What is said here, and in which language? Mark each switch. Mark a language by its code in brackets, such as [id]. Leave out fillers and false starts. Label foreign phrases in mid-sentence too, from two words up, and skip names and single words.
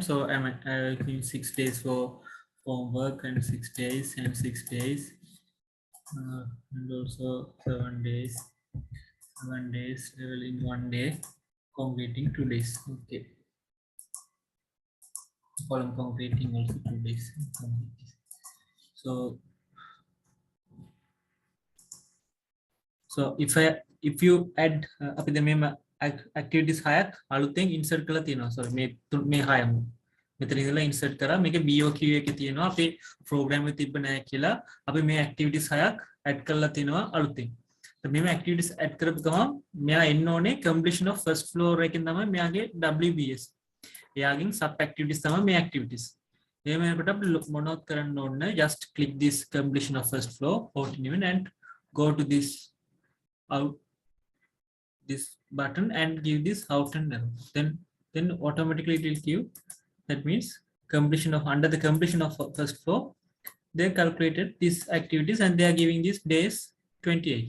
[en] So I'm 6 days for homework and 6 days and 6 days, and also 7 days leveling 1 day, concreting 2 days. Okay, column concreting also 2 days. So if you add [si] අපි දැන් මේම activities 6ක් අලුතෙන් insert කරලා තියෙනවා. sorry මේ 6ම මෙතන ඉඳලා insert කරා. මේක BOQ එකේ තියෙනවා. අපි program එක තිබ්බ නැහැ කියලා අපි මේ activities 6ක් add කරලා තිනවා අලුතෙන්. මේ [en] activities add [si] කරපු ගමන් මෙයා එන්න ඕනේ [en] completion of first floor [si] එකෙන් තමයි මෙයාගේ WBS. එයාගෙන් [en] sub activities [si] තමයි මේ activities. එහෙම වෙනකොට අපි මොනවද කරන්න ඕනේ? [en] just click this completion of first floor 14 and go to this button and give this out and arrow. Then automatically it will give, that means completion of, under the completion of first floor they calculated these activities and they are giving these days 28.